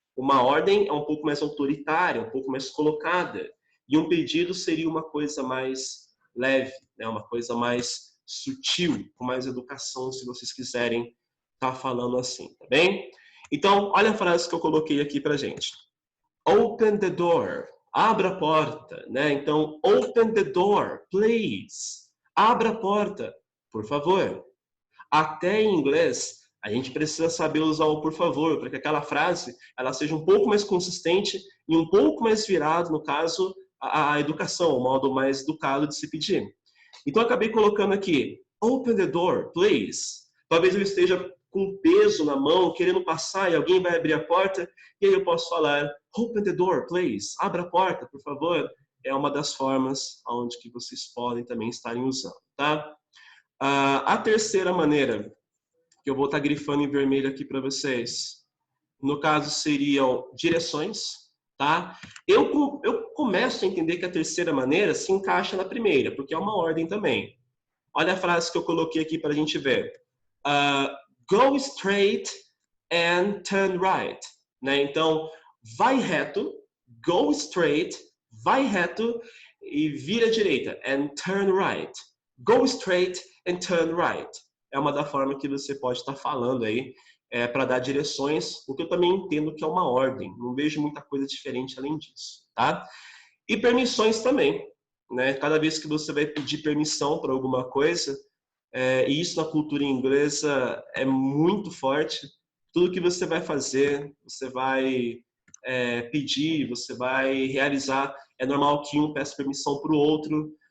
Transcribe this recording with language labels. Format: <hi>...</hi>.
<pt>Uma ordem é um pouco mais autoritária, um pouco mais colocada. E um pedido seria uma coisa mais leve, né? Uma coisa mais sutil, com mais educação, se vocês quiserem estar falando assim, tá bem? Então, olha a frase que eu coloquei aqui pra gente.</pt> <en>Open the door.</en> <pt>Abra a porta, né?</pt> <en>Então, open the door, please.</en> <pt>Abra a porta, por favor. Até em inglês, a gente precisa saber usar o por favor, para que aquela frase ela seja um pouco mais consistente e um pouco mais virado, no caso, a educação, o modo mais educado de se pedir. Então, eu acabei colocando aqui,</pt> <en>open the door, please.</en> <pt>Talvez eu esteja com peso na mão, querendo passar e alguém vai abrir a porta, e aí eu posso falar,</pt> <en>open the door, please.</en> <pt>Abra a porta, por favor. É uma das formas onde que vocês podem também estarem usando, tá? A terceira maneira, que eu vou estar grifando em vermelho aqui para vocês, no caso seriam direções, tá? Eu começo a entender que a terceira maneira se encaixa na primeira, porque é uma ordem também. Olha a frase que eu coloquei aqui para a gente ver.</pt> <en>Go straight and turn right. Né?</en> <pt>Então, vai reto,</pt> <en>go straight,</en> <pt>vai reto e vira à direita.</pt> <en>And turn right. Go straight and turn right.</en> <pt>É uma da forma que você pode estar falando aí para dar direções, o que eu também entendo que é uma ordem. Não vejo muita coisa diferente além disso, tá? E permissões também, né? Cada vez que você vai pedir permissão para alguma coisa, e isso na cultura inglesa é muito forte, tudo que você vai fazer, você vai pedir, você vai realizar, é normal que um peça permissão para o outro.</pt>